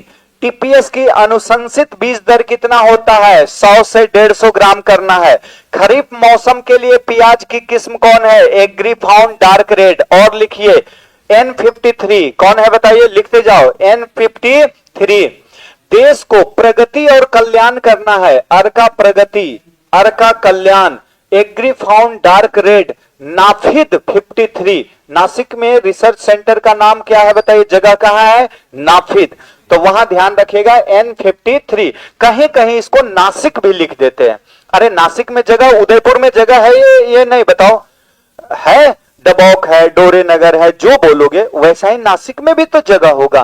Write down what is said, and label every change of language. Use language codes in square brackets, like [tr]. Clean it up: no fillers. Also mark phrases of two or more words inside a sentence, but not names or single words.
[hi] टीपीएस की अनुशंसित बीज दर कितना होता है? 100 से 150 ग्राम करना है। खरीफ मौसम के लिए प्याज की किस्म कौन है? एग्रीफाउंड डार्क रेड। और लिखिए N53 कौन है बताइए? लिखते जाओ N53। देश को प्रगति और कल्याण करना है। अर्का प्रगति, अर्का कल्याण, एग्रीफाउंड डार्क रेड, नाफिद 53। नासिक में रिसर्च सेंटर का नाम क्या है बताइए? जगह कहां है? नाफिद। तो वहां ध्यान रखिएगा N53। कहीं कहीं इसको नासिक भी लिख देते हैं। अरे नासिक में जगह, उदयपुर में जगह है ये नहीं बताओ? है, डबौक है, डोरे नगर है, जो बोलोगे वैसा ही नासिक में भी तो जगह होगा।